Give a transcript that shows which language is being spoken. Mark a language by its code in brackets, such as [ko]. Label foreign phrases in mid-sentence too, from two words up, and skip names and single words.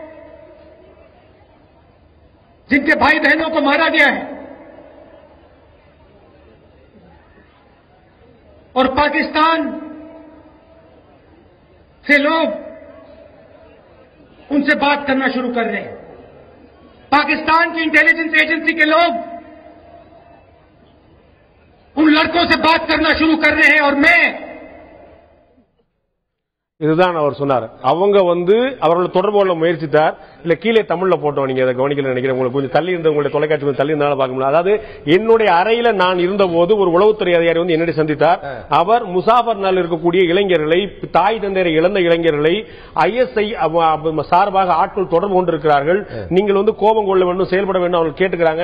[hi] जिनके भाई बहनों को मारा गया है, और पाकिस्तान से लोग उनसे बात करना शुरू कर रहे हैं। पाकिस्तान की [en] intelligence agency [hi] के लोग उन लड़कों से बात करना शुरू कर रहे हैं, और मैं [ta] இதுதான் அவர் சொன்னார். அவங்க அவர்களை தொடர்பு கொள்ள முயற்சித்தார். இல்ல கீழே தமிழ்ல போட்டோம், நீங்க அதை கவனிக்கல நினைக்கிறேன். உங்களுக்கு கொஞ்சம் தள்ளி இருந்த உங்களுடைய தொலைக்காட்சி கொஞ்சம் தள்ளி இருந்தாலும் பார்க்க முடியும். அதாவது என்னுடைய அறையில நான் இருந்த போது ஒரு உளவுத்துறை அதிகாரி என்னை சந்தித்தார். அவர் முசாஃபர்னால் இருக்கக்கூடிய இளைஞர்களை, தாய் தந்தையரை இழந்த இளைஞர்களை ஐஎஸ்ஐ சார்பாக ஆட்கள் தொடர்பு கொண்டிருக்கிறார்கள், நீங்கள் கோபம் கொள்ள வேண்டும், செயல்பட வேண்டும் அவர்கள் கேட்டுக்கிறாங்க.